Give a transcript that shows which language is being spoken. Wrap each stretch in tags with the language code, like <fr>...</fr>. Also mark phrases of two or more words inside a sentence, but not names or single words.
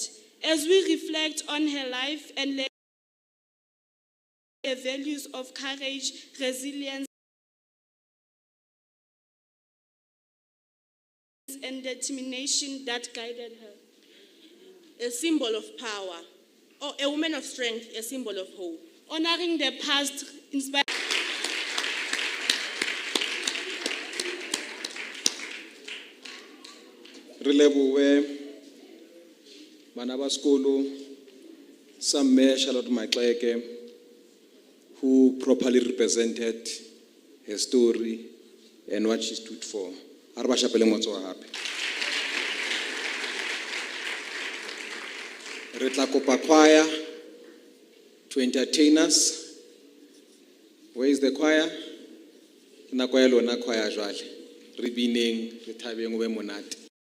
<en>As we reflect on her life and legacy, the values of courage, resilience, and determination that guided her. A symbol of power, or a woman of strength, a symbol of hope. Honoring the past inspires.</en> <st>Re lebohe bana ba sekolo sa mme</st> <en>Charlotte Maxeke, who properly represented her story and what she stood for.</en> <st>A re ba shapele matsoho gape. Re tla kopa</st> <en>choir to entertain us. Where is the choir?</en> <st>Ke nako ya lona choir jwale. Re bineng, re thabeng o be monate.</st>